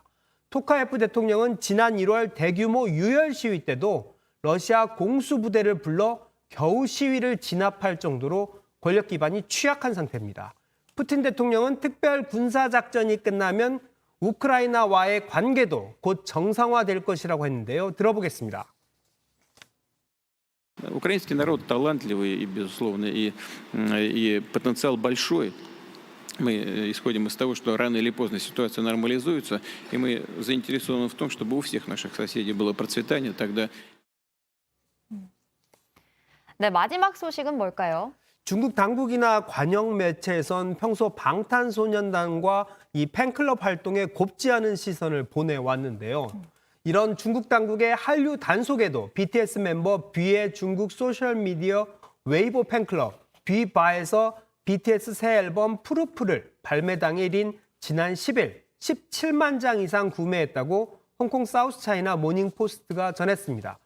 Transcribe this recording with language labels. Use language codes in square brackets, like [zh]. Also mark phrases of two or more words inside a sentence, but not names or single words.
[ko] 토카예프 대통령은 지난 1월 대규모 유혈 시위 때도 러시아 공수부대를 불러 겨우 시위를 진압할 정도로 권력 기반이 취약한 상태입니다. 푸틴 대통령은 특별 군사작전이 끝나면 우크라이나와의 관계도 곧 정상화될 것이라고 했는데요. 들어보겠습니다. [ru] Украинский народ талантливый и, безусловно, и потенциал большой. Мы исходим из того, что рано или поздно ситуация нормализуется, и мы заинтересованы в том, чтобы у всех наших соседей было процветание. тогда. [ko] 네, 마지막 소식은 뭘까요? 중국 당국이나 관영 매체에선 평소 방탄소년단과 이 팬클럽 활동에 곱지 않은 시선을 보내왔는데요. 이런 중국 당국의 한류 단속에도 BTS 멤버 B의 중국 소셜미디어 웨이보 팬클럽 B바에서 BTS 새 앨범 프루프를 발매 당일인 지난 10일 17만 장 이상 구매했다고 홍콩 사우스차이나 모닝포스트가 전했습니다.